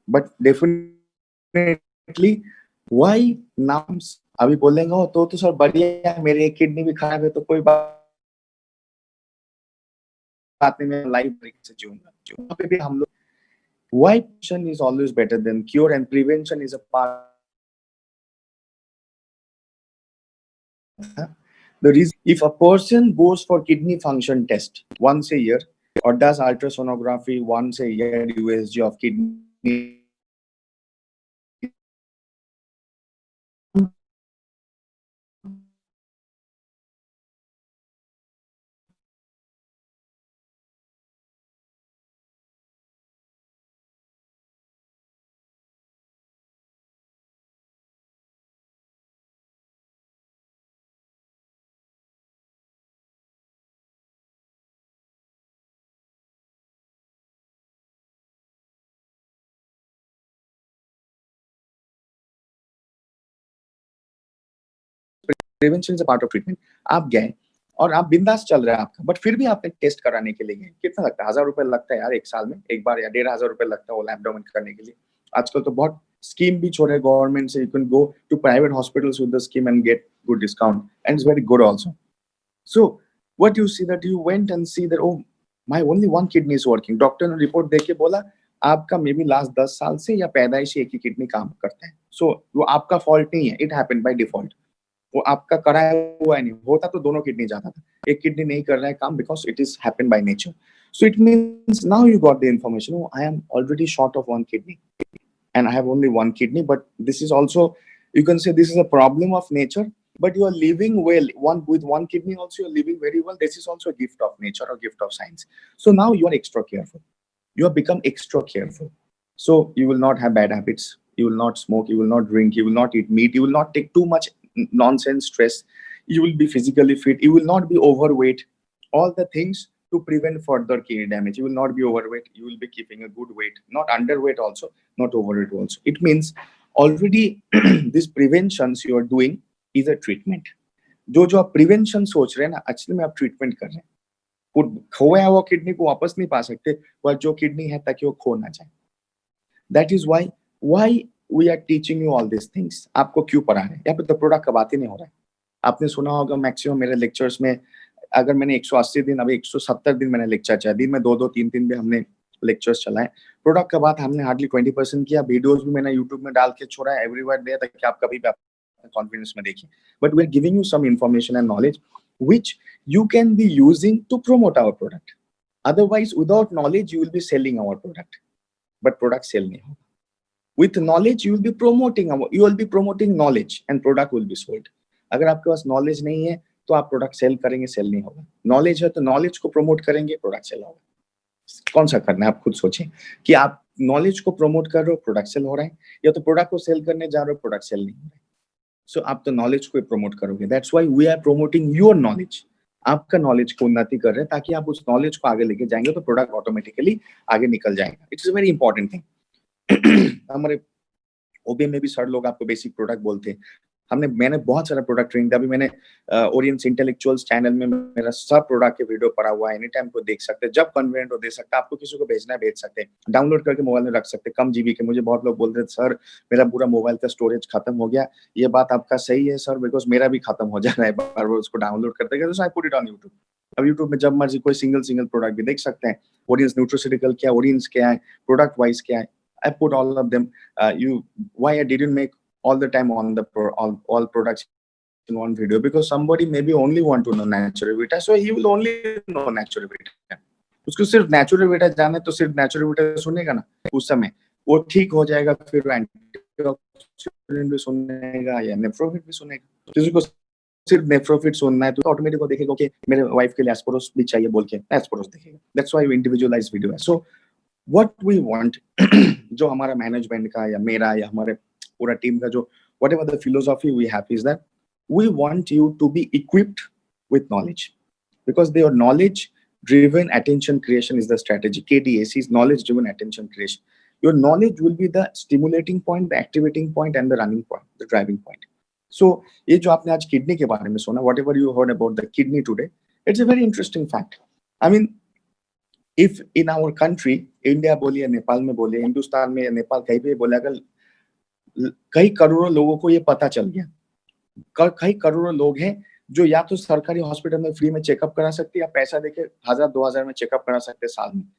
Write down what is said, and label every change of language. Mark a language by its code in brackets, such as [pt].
[en] but definitely [hi] why नाम्स, अभी बोलेंगे तो सर बढ़िया है, मेरी एक किडनी भी खराब है तो कोई बात नहीं, मैं लाइफ तरीके से जीऊंगा। वहां पे भी हम लोग, [en] Why prevention is always better than cure and prevention is a part. The reason, if a person goes for kidney function test once a year or does ultrasonography once a year, USG of kidney, prevention is a part of treatment। [hi] आप गए और आप बिंदास चल रहा है आपका, but फिर भी आपने टेस्ट कराने के लिए गए, कितना लगता है? 1000 रुपए लगता है यार एक साल में, एक बार, या 1500 रुपए लगता है वो एब्डोमेन करने के लिए। आजकल तो बहुत स्कीम भी छोड़े गवर्नमेंट से, [en] You can go to private hospitals with the scheme and get good discount and it's very good also. So what you see that you went and see that, oh my only one kidney is working. [hi] Doctor ने report देख के बोला आपका [en] maybe last [hi] 10 साल से या पैदाइशी एक ही किडनी काम करता है। सो वो आपका फॉल्ट नहीं है, [en] it happened by default, [hi] वो आपका कराया हुआ नहीं, होता तो दोनों किडनी जाता था, एक किडनी नहीं कर रहा है काम [en] Because it is happened by nature. So it means now you got the information, oh, I am already short of one kidney and I have only one kidney, but this is also, you can say this is a problem of nature, but you are living well, with one kidney also you are living very well. This is also a gift of nature or gift of science. So now you are extra careful, you have become extra careful, so you will not have bad habits, you will not smoke, you will not drink, you will not eat meat, you will not take too much nonsense stress, you will be physically fit, you will not be overweight, all the things to prevent further kidney damage. You will not be overweight, you will be keeping a good weight, not underweight also, not overweight also. It means already these preventions you are doing is a treatment। [hi] जो आप prevention सोच रहे हैं ना, actually में आप treatment कर रहे हैं। खोया हुआ किडनी को वापस नहीं पा सकते, वह जो किडनी है ताकि वो खो ना जाए। [en] That is why we are teaching you all these things। [hi] आपको क्यों पढ़ा रहे हैं? यहाँ पे तो प्रोडक्ट का बात ही नहीं हो रहा है। आपने सुना होगा मैक्सिमम मेरे लेक्चर्स में, अगर मैंने 180 दिन, अभी 170 दिन मैंने लेक्चर चला, दिन में 2-2 3-3 भी हमने लेक्चर्स चलाए, प्रोडक्ट का बात हमने हार्डली 20% किया। वीडियोस भी मैंने यूट्यूब में डाल के छोड़ा है [en] everywhere there, [hi] ताकि आप कभी भी कॉन्फिडेंस में देखिए। [en] But we are giving you some information and knowledge which you can be using to promote our product. Otherwise without knowledge you will be selling our product, [hi] but product cell नहीं होगा। [en] With knowledge you will be promoting knowledge and product will be sold। [hi] अगर आपके पास knowledge नहीं है तो आप product cell करेंगे, cell नहीं होगा। नॉलेज है तो नॉलेज को प्रमोट करेंगे, प्रोडक्ट सेल होगा। कौन सा करना है आप खुद सोचें, कि आप नॉलेज को प्रमोट कर रहे हो, प्रोडक्ट सेल हो रहा है, या तो प्रोडक्ट को सेल करने जा रहे हो, प्रोडक्ट सेल नहीं हो रहा है। सो आप तो नॉलेज को प्रमोट करोगे। [en] That's why we are promoting your knowledge. [hi] आपका नॉलेज को उन्नति कर रहे हैं, ताकि आप उस नॉलेज को आगे लेके जाएंगे तो प्रोडक्ट ऑटोमेटिकली आगे निकल जाएगा। [en] It's a very important thing. [hi] हमारे ओबीए में भी सर लोग आपको बेसिक प्रोडक्ट बोलते हैं। मैंने बहुत सारा प्रोडक्ट ट्रेनिंग दिया। अभी मैंने ओरिएंट्स इंटेलेक्चुअल्स चैनल में मेरा सब प्रोडक्ट के वीडियो पड़ा हुआ है, [en] any time [hi] को देख सकते हैं, जब कन्वीनियंट हो दे सकते हैं। आपको किसी को भेजना है भेज सकते हैं, डाउनलोड करके मोबाइल में रख सकते हैं, कम जीबी के। मुझे बहुत लोग बोलते हैं सर मेरा पूरा मोबाइल का स्टोरेज खत्म हो गया। ये बात आपका सही है सर, बिकॉज मेरा भी खत्म हो जा रहा है बार बार उसको डाउनलोड करते गए। तो [en] I put it on YouTube. [hi] अब यूट्यूब में जब मर्जी कोई सिंगल प्रोडक्ट भी देख सकते हैं, ऑडियंस न्यूट्रोसिटिकल क्या, ऑडियंस क्या है, प्रोडक्ट वाइज क्या है. [en] I put all of them. Why I didn't make all the time on the all products in one video, because somebody maybe only want to know natural vita, so he will only know natural vita. [hi] उसको सिर्फ natural vita जाने तो सिर्फ natural vita सुनेगा ना, उस समय वो ठीक हो जाएगा, फिर एंटीऑक्सीडेंट भी सुनेगा या नेफ्रोफिट भी सुनेगा. किसी को सिर्फ नेफ्रोफिट सुनना है तो ऑटोमेटिक वो देखेगा कि मेरे वाइफ के लिए एस्पोरोस भी चाहिए बोल के एस्पोरोस देखेगा. [en] That's why individualised video है. So what we want [hi] जो हमारा मैनेजमेंट का या मेरा या हमारे पूरा टीम का जो [en] whatever the philosophy we have is that we want you to be equipped with knowledge, because your knowledge driven attention creation is the strategy. KDAC is knowledge driven attention creation. Your knowledge will be the stimulating point, the activating point and the running point, the driving point. So [hi] ये जो आपने आज kidney के बारे में सुना, [en] whatever you heard about the kidney today, it's a very interesting fact. I mean, if in our country, [hi] India बोलिए, नेपाल में बोलिए, हिंदुस्तान में या नेपाल कहीं भी बोले, अगर कई करोड़ों लोगों को ये पता चल गया, कई करोड़ों लोग हैं जो या तो सरकारी हॉस्पिटल में फ्री में चेकअप करा सकते हैं या पैसा देके 1000-2000 में चेकअप करा सकते हैं साल में.